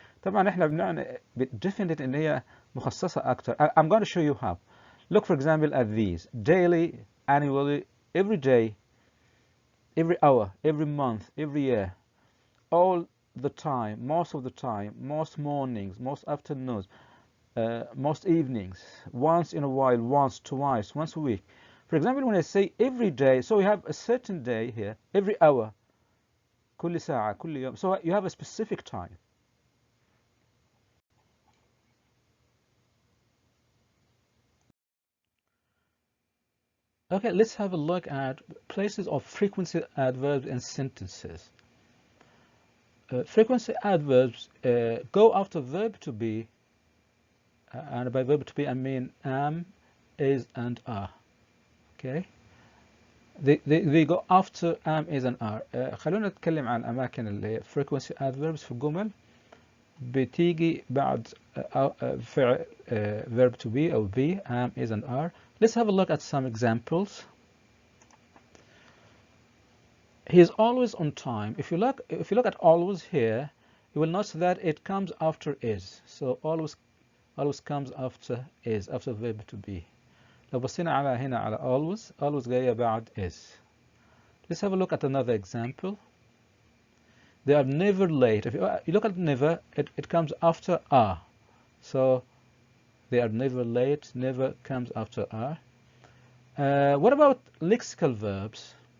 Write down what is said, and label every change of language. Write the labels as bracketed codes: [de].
[ar] طبعا احنا بنعني definite ان هي مخصصة أكتر. [en] I'm going to show you how. Look for example at these: daily, annually, every day, every hour, every month, every year, all the time, most of the time, most mornings, most afternoons, most evenings, once in a while, once, twice, once a week. For example, when I say every day, so we have a certain day here, every hour, [ar] كل ساعة, كل يوم. [en] So you have a specific time. Okay, let's have a look at places of frequency adverbs in sentences. Frequency adverbs go after verb to be, and by verb to be I mean am, is, and are. Okay, they go after am, is, and are. [ar] خلونا نتكلم عن الأماكن اللي هي frequency adverbs في الجمل بتيجي بعد فعل verb to be أو be, [en] am, is, and are. Let's have a look at some examples. He is always on time. If you look at always here, you will notice that it comes after is. So always comes after is, after verb to be. [ar] لو بصينا هنا على always جاية بعد is. [en] Let's have a look at another example. They are never late. If you look at never, it comes after are. So they are never late. Never comes after are. What about lexical verbs?